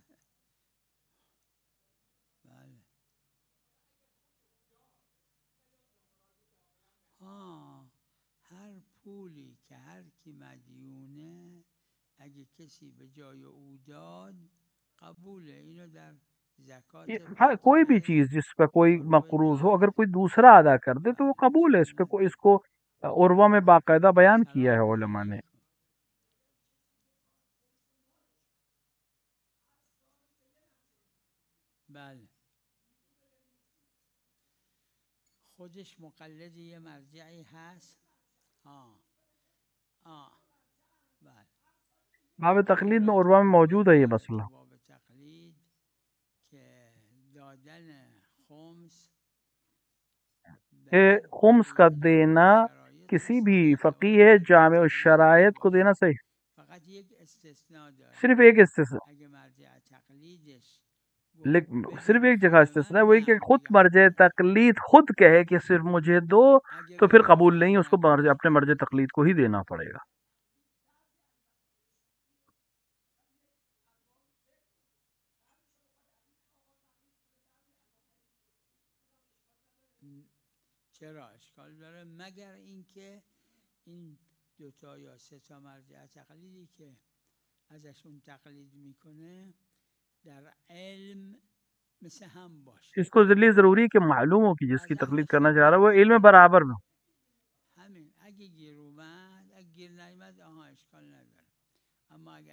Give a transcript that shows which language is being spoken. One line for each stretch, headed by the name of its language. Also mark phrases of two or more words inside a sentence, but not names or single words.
Persian: بله هر پولی که هر کی مدیونه اگه کسی به جای او داد قبوله. اینو در
Urdu: کوئی بھی چیز جس پہ کوئی مقروض ہو، اگر کوئی دوسرا ادا کر دے تو وہ قبول ہے۔ اس پہ اس کو عروہ میں باقاعدہ بیان کیا ہے علماء نے۔
Persian: بله خودش مقلد یه مرجعی هست. بله
Urdu: باب تقلید میں عروہ میں موجود ہے یہ مسئلہ کہ خمس کا دینا کسی بھی فقیہ جامع الشرائط کو دینا صحیح، صرف ایک استثناء، صرف ایک جگہ استثناء، وہی کہ خود مرجع تقلید خود کہے کہ صرف مجھے دو، تو پھر قبول نہیں، اس کو اپنے مرجع تقلید کو ہی دینا پڑے گا۔
Persian: چرا اشکال داره؟ مگر اینکه این دوتا یا سه تا مرجع تقلیدی که ازشون تقلید میکنه در علم مثل هم باشه.
Urdu: اس کو ذلی ضروری کہ معلوم ہو کہ جس کی تقلید کرنا چاہ رہا ہے وہ علم برابر میں
Persian: همین. اگه گیر اومد، اگه گیر نیامد اشکال نداره، اما اگه